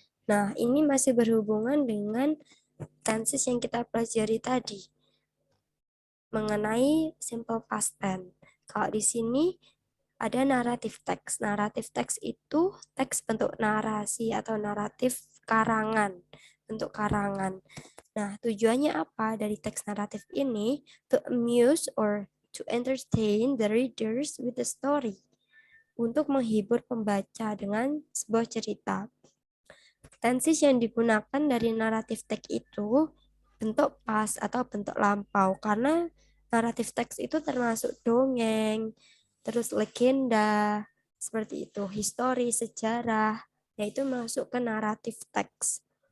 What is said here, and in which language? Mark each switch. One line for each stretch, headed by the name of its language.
Indonesian: Nah, ini masih berhubungan dengan tenses yang kita pelajari tadi mengenai simple past tense. Kalau di sini ada naratif teks. Naratif teks itu teks bentuk narasi atau naratif karangan, bentuk karangan. Nah, tujuannya apa dari teks naratif ini?
English: To amuse or to entertain the readers with the story.
Indonesian: Untuk menghibur pembaca dengan sebuah cerita. Tenses yang digunakan dari naratif teks itu bentuk past atau bentuk lampau karena naratif teks itu termasuk dongeng, terus legenda, seperti itu, histori, sejarah, yaitu masuk ke naratif teks.